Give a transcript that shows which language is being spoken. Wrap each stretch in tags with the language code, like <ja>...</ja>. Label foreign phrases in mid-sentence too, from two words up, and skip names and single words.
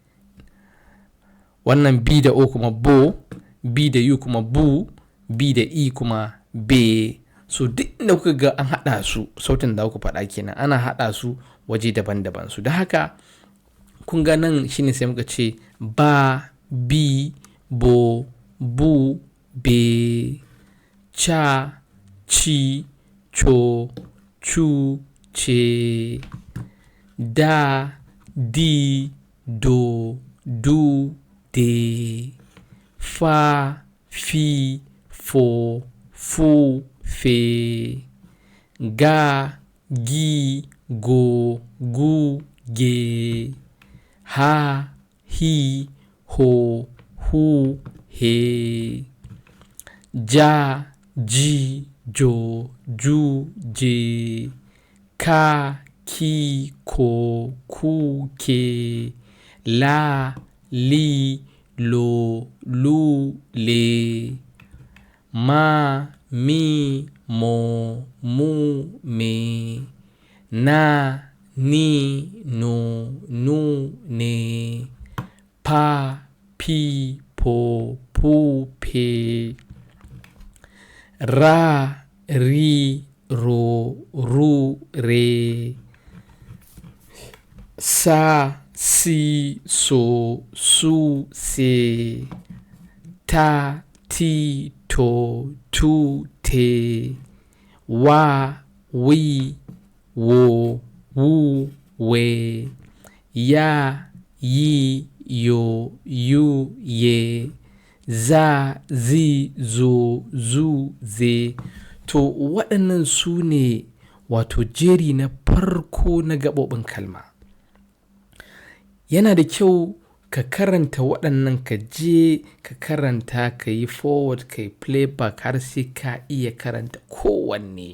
<ha>Wannan B da O kuma bo, B da U kuma bu, B da E kuma be. so duk inda kuka ga an haɗa su sautin da ku faɗa kenan ana haɗa su waje daban-daban su da haka kun ga nan shine sai muka ce ba, bi, bo, bu, be, cha, ci, cho, chu, ce, da, di, do, du, de, fa, fi, fo, fu, fe, ga, gi, go, gu, ge, ha, hi, ho, hu, he, ja, ji, jo, ju, je, ka, ki, ko, ku, ke, la, li, lo, lu, le, ma, mi, mo, mu, me, na, ni, no, nu, ne, pa, pi, po, pu, pe, ra, ri, ro, ru, re, sa, si, so, su, se, ta, ti, to, tu, te, wa, wi, wo, wu, we, ya, yi, yo, yu, ye, za, zi, zo, zu, ze. To waɗannan su ne wato jeri na farko na gaɓoɓin kalma. Yana da kyau ka karanta waɗannan, ka je ka karanta, ka yi forward, ka yi playback har sai ka iya karanta kowanne.</ha>